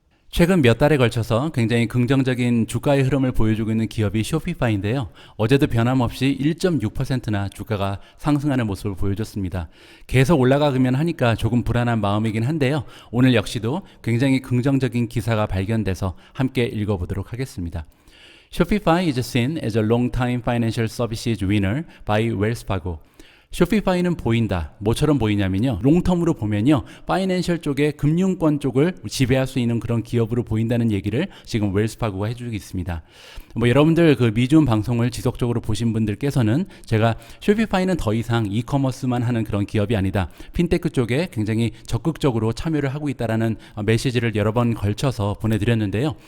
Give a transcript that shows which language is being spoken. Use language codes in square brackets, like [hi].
[ko] 최근 몇 달에 걸쳐서 굉장히 긍정적인 주가의 흐름을 보여주고 있는 기업이 쇼피파이인데요. 어제도 변함없이 1.6%나 주가가 상승하는 모습을 보여줬습니다. 계속 올라가기만 하니까 조금 불안한 마음이긴 한데요. 오늘 역시도 굉장히 긍정적인 기사가 발견돼서 함께 읽어보도록 하겠습니다. [en] Shopify is seen as a long-time financial services winner by Wells Fargo. [ko] 쇼피파이는 보인다. 뭐처럼 보이냐면요, 롱텀으로 보면요, 파이낸셜 쪽에 금융권 쪽을 지배할 수 있는 그런 기업으로 보인다는 얘기를 지금 웰스파고가 해주고 있습니다. 뭐 여러분들 그 미주음 방송을 지속적으로 보신 분들께서는 제가 쇼피파이는 더 이상 이커머스만 하는 그런 기업이 아니다, 핀테크 쪽에 굉장히 적극적으로 참여를 하고 있다라는 메시지를 여러 번 걸쳐서 보내드렸는데요.